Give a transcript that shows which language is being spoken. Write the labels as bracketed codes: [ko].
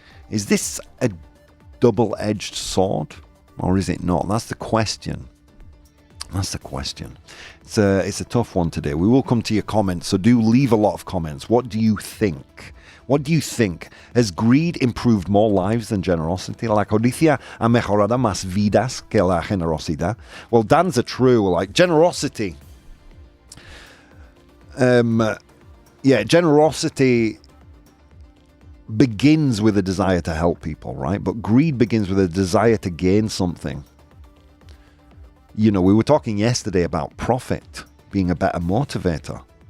[en] Is this a double-edged sword, or is it not? That's the question. It's a tough one today. We will come to your comments, so do leave a lot of comments. What do you think? Has greed improved more lives than generosity? [es] La codicia ha mejorado más vidas que la generosidad. [en] Well, Dan's a true, like, generosity. Generosity begins with a desire to help people, right? But greed begins with a desire to gain something. We were talking yesterday about profit being a better motivator.